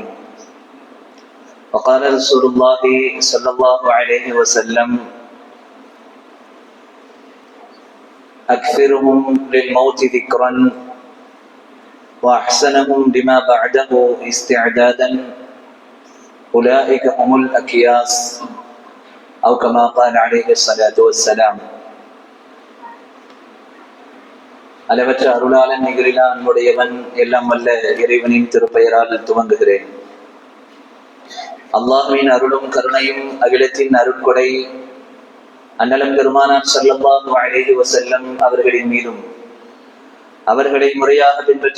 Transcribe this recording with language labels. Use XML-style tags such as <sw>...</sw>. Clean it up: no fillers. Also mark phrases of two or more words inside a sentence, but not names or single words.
<ar>وقال رسول الله صلى الله عليه وسلم: أكثرهم للموت ذكرا وأحسنهم لما بعده استعدادا أولئك هم الأكياس أو كما قال عليه الصلاة والسلام.</ar> <ta>அளவற்ற அருளாளன் நிகரிலா அன்புடையவன் எல்லாம் வல்ல இறைவனின் திருப்பெயரால் துவங்குகிறேன். அல்லாஹ்வின் அருளும் கருணையும் அகிலத்தின் அருட்கொடை அண்ணலம் பெருமானார்</ta> <ar>صلى الله عليه وسلم</ar> <ta>அவர்களின் மீதும், அவர்களை முறையாக பின்பற்றி</ta>